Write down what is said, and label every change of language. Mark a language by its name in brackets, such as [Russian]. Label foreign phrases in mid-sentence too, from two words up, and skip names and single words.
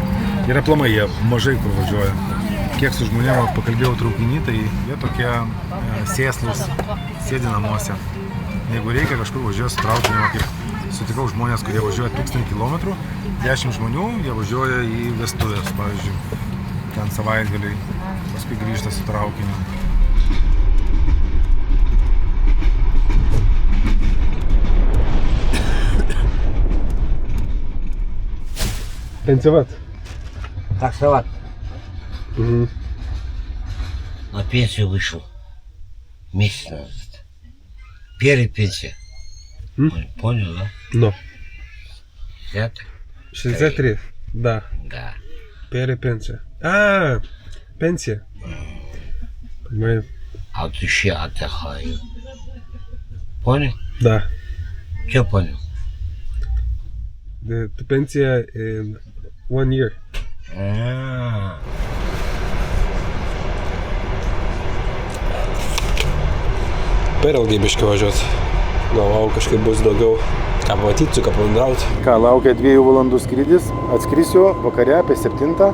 [Lithuanian] Ir aplamai jie mažai kur važiuoja. Kiek su žmonėm pakalbėjau traukinį, tai jie tokie sėslus, sėdi namuose. Jeigu reikia kažkur važiuoja su traukiniu, kaip sutikau žmonės, kurie važiuoja 1000 km, 10 žmonių, jie važiuoja į vestuvės, pavyzdžiui, ten savaitgaliai, paskui grįžta su traukiniu. [Russian] Танцевать? Таксовать. Угу. На пенсию вышел месяц назад. Первая пенсия. Понял, да? Ну. 60? 63. Да. Да. Пенсия. А, пенсия. Понимаю. А вот еще отдыхаю. Понял? Да. Что понял? [English] The пенсия in 1 year. [Lithuanian] Per ilgai biškai važiuot. Galvau, kažkaip bus daugiau ką pamatyti, su ką pabendrauti. Ką, laukia 2 valandų skrydis. Atskrisiu vakare apie 7.